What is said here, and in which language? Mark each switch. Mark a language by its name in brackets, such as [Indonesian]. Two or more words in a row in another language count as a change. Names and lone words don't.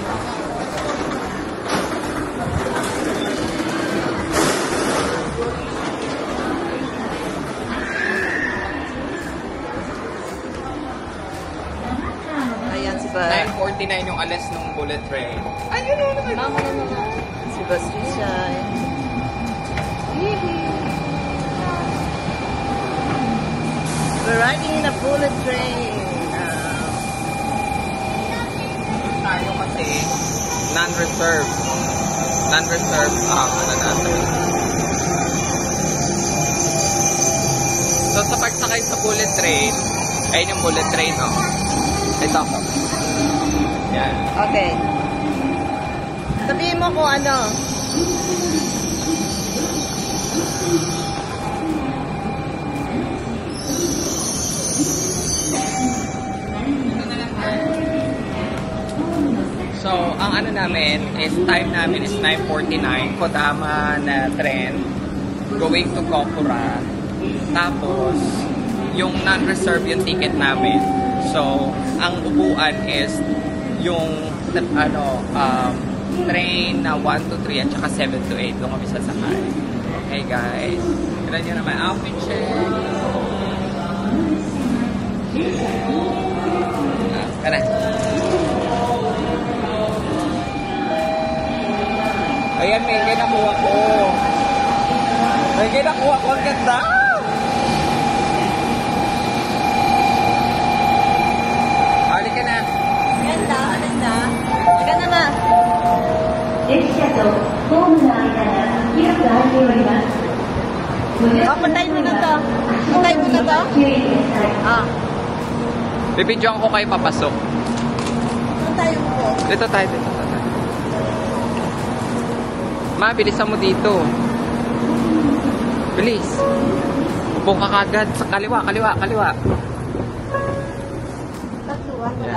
[Filipino] Ayan si Ba. 9:49 yung alas ng [English] bullet train. [Filipino] Ayun o naman. Si Patricia. [English] We're riding in a bullet train. [Filipino] Tayo kasi non-reserve. Non-reserve ano natin. So sa pagsakay sa [English] bullet train, [Filipino] ayun yung [English] bullet train, [Filipino] no? Ito ako. Yan. Okay. Sabihin mo kung ano. So, ang ano namin is, time namin is 9:49, Kodama na tren, [English] going to Kokura. [Filipino] Tapos, yung non-reserve yung ticket namin. So, ang upuan is yung train na 1 to 3 at saka 7 to 8. Doon kami sasakay. [English] Okay, guys. [Filipino] Kailan nyo naman [English] outfit check. [Filipino] Kana. Ayan, may nakuha ko. May nakuha ko. Ang ganda! Halika na. Ganda, ganda. Ganda naman. [Japanese] 列車とホームの間が広く空いております。 [Filipino] Patayin mo na to. Patayin mo na to. [Japanese] 注意ください。 [Filipino] Ah. Bibidyoan ko kayo papasok. Patayin mo. Dito tayo. Ma, bilisan mo dito. Bilis. Upo ka kagad. Sa kaliwa. Tatluan mo